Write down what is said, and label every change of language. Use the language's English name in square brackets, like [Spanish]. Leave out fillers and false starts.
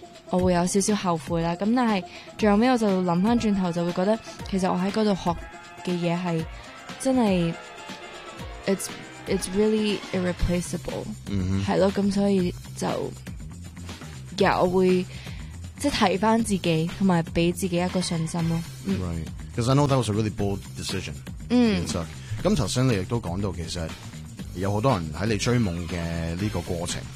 [Cantonese] 我会有少少后悔啦，咁但系最后屘我就谂翻转头，就会觉得其实我喺嗰度学嘅嘢系真系 ， [English] it's really irreplaceable， [Cantonese] 系、嗯、咯，咁所以就其实我会即系提翻自己，同埋俾自己一个信心咯。 [English] Right， because I know that was a really bold decision。嗯， [Cantonese] 其实咁头先你亦都讲到，其实有好多人喺你追梦嘅呢个过程。